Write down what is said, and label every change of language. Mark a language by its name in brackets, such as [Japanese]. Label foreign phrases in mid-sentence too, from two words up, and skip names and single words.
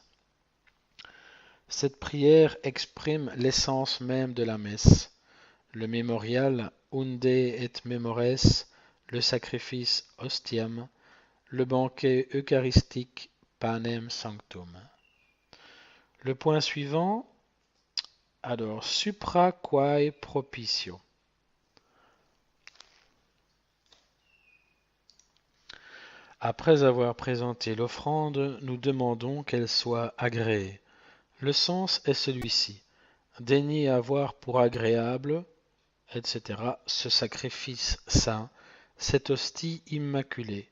[French] Cette prière exprime l'essence même de la messe. Le mémorial [Latin] Unde et Memores, [French] le sacrifice Ostiam, le banquet eucharistique [Latin] Panem Sanctum. [French] Le point suivant, alors [Latin] supra quae propicio. [French] Après avoir présenté l'offrande, nous demandons qu'elle soit agréée. Le sens est celui-ci. Daignez avoir pour agréable, etc., ce sacrifice saint, cette hostie immaculée.